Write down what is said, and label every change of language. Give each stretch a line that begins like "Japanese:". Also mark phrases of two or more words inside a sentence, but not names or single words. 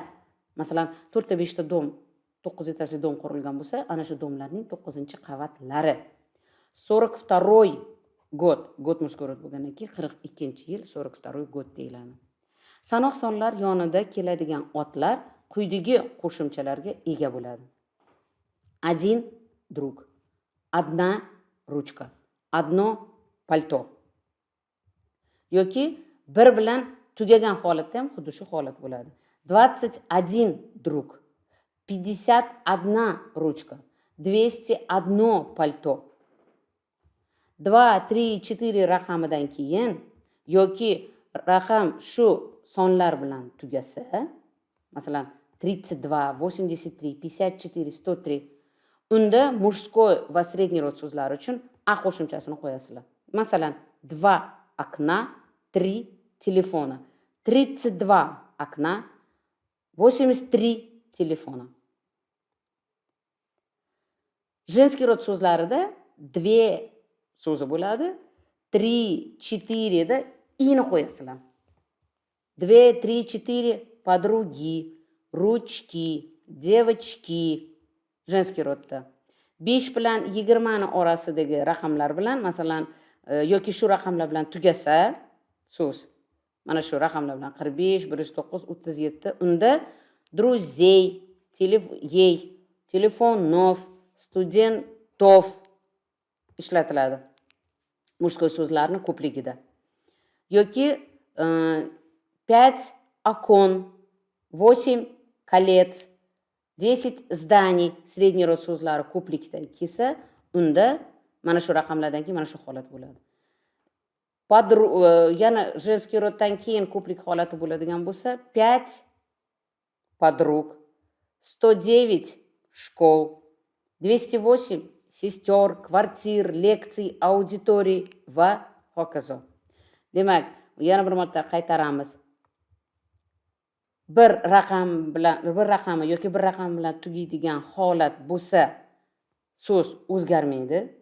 Uzbek: Masalan, 4-5 dom, 9 etajli dom qurilgan bo'lsa, ana shu domlarning 9-qavatlari. 42
Russian: год мужской род
Uzbek: bo'lgandan keyin 42-yil 42 gод deyiladi. Sanoq sonlar yonida keladigan otlar quyidagi qo'shimchalarga ega bo'ladi.
Russian: 1 друг, 1 ручка, 1 пальто.
Uzbek: Yoki bir bilan tugagan holatda ham xuddi shu holat bo'ladi.
Russian: 21 друг, 51 ручка, 201 пальто.
Uzbek: 2, 3, 4 raqamidan keyin yoki raqam shu sonlar bilan tugasa, masalan 32, 83, 54, 103, unda mужской va
Russian: средний род
Uzbek: so'zlari uchun a qo'shimchasini qo'yasizlar.
Russian: Masalan, 2 окна, 3 телефона, 32 окна, 83 телефона. Женский род
Uzbek: so'zlarida 2 so'zi bo'ladi. 3, 4 da i'ni qo'yasizlar.
Russian: 2, 3, 4 подруги, ручки, девочки. Женский rodda.
Uzbek: 5 bilan 20 ni orasidagi raqamlar bilan, masalan, yoki shu raqamlar bilan tugasa so'z. Mana shu raqamlar bilan 45, 109, 37.
Russian: Unda друзей, ей, телефонов, студентов ishlatiladi. Мужской
Uzbek: so'zlarni ko'pligida. Yoki
Russian: 5 окон, 8 колец, 10 зданий, средний род
Uzbek: so'zlari ko'plikda kelsa, unda mana shu raqamlardan keyin mana shu holat bo'ladi. Yana женский roddan keyin ko'plik holati bo'ladigan bo'lsa,
Russian: 5 подруг, 109 школ, 208 сестёр, квартир, лекций, аудиторий
Uzbek: va hokazo. Demak, yana bir marta qaytaramiz. Bir raqami yoki bir raqam bilan tugaydigan holat bo'lsa, so'z o'zgarmaydi.